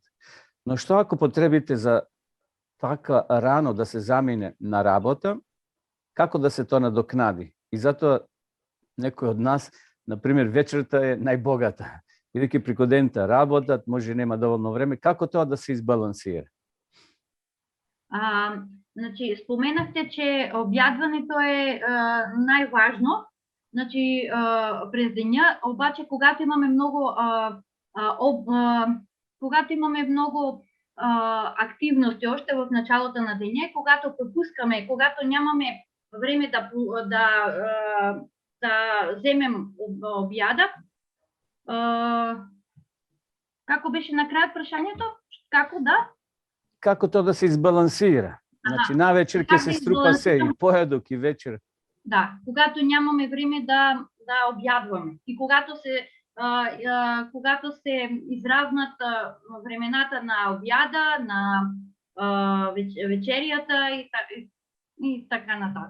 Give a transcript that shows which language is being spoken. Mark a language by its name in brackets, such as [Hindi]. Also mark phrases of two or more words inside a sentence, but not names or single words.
[Macedonian] Но што ако потребите за така рано да се замине на работа, како да се тоа надокнади? И затоа некој од нас, например, вечерта е најбогата. Бидејќи преку дента работат, може нема доволно време, како тоа да се избалансира? Значи, [Bulgarian] споменахте, че објадването е најважно, значи, през деня, обаче когато имаме много активности още в началото на деня, когато пропускаме, когато нямаме време да вземем објада. [Macedonian] Како беше на крајот прашањето? Како тоа да се избалансира? Значи, навечер ќе се струпа се и појадок и вечер. [Bulgarian] Да, когато нямаме време да објадваме и когато се изразнат времената на објада, на вечеријата и така нататък.